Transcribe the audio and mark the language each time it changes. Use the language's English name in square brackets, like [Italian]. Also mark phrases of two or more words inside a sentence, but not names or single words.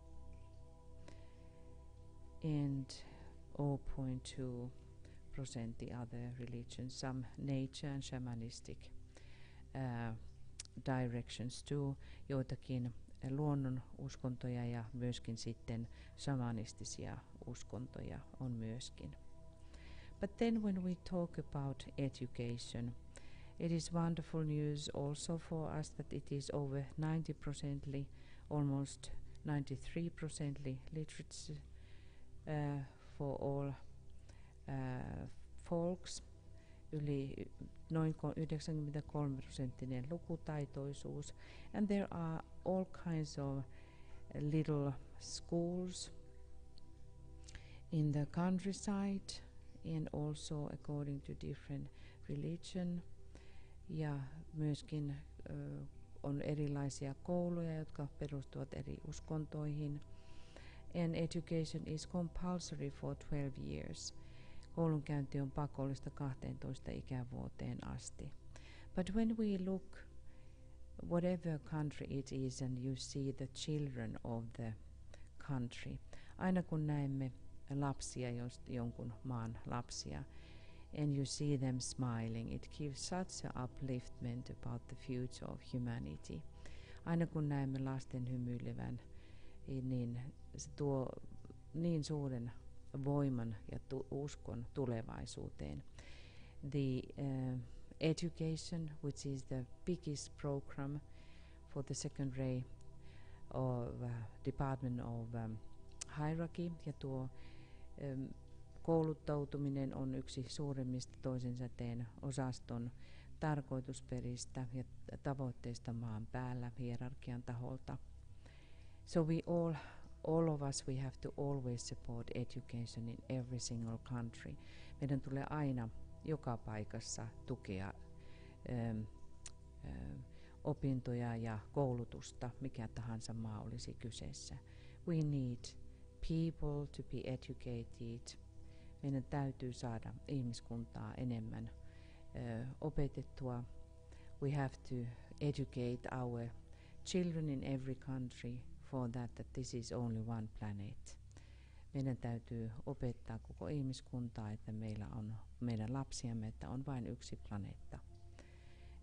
[English] And 0.2% other religions, some nature and shamanistic directions too, [Finnish] joitakin luonnon uskontoja ja myöskin sitten shamanistisia uskontoja on myöskin. [English] But then when we talk about education, it is wonderful news also for us that it is over 90%, almost 93% literacy for all folks, [Finnish] yli noin 93% lukutaitoisuus, [English] and there are all kinds of little schools in the countryside, and also according to different religion, [Finnish] ja myöskin on erilaisia kouluja, jotka perustuvat eri uskontoihin, [English] and education is compulsory for 12 years. [Finnish] Koulunkäynti on pakollista 12 ikävuoteen asti. [English] But when we look, whatever country it is, and you see the children of the country, [Finnish] aina kun näemme lapsia, jonkun maan lapsia, [English] and you see them smiling, it gives such an upliftment about the future of humanity. [Finnish] Aina kun näemme lasten hymyilevän, niin se tuo niin suuren voiman ja uskon tulevaisuuteen. [English] The education, which is the biggest program for the secondary of Department of Hierarchy, [Finnish] ja tuo kouluttautuminen on yksi suurimmista toisen säteen osaston tarkoitusperistä ja tavoitteista maan päällä hierarkian taholta. [English] So we all of us, we have to always support education in every single country. [Finnish] Meidän tulee aina joka paikassa tukea opintoja ja koulutusta, mikä tahansa maa olisi kyseessä. [English] We need people to be educated. [Finnish] Meidän täytyy saada ihmiskuntaa enemmän opetettua. [English] We have to educate our children in every country for that this is only one planet. [Finnish] Meidän täytyy opettaa koko ihmiskuntaa, että meillä on meidän lapsiamme, että on vain yksi planeetta.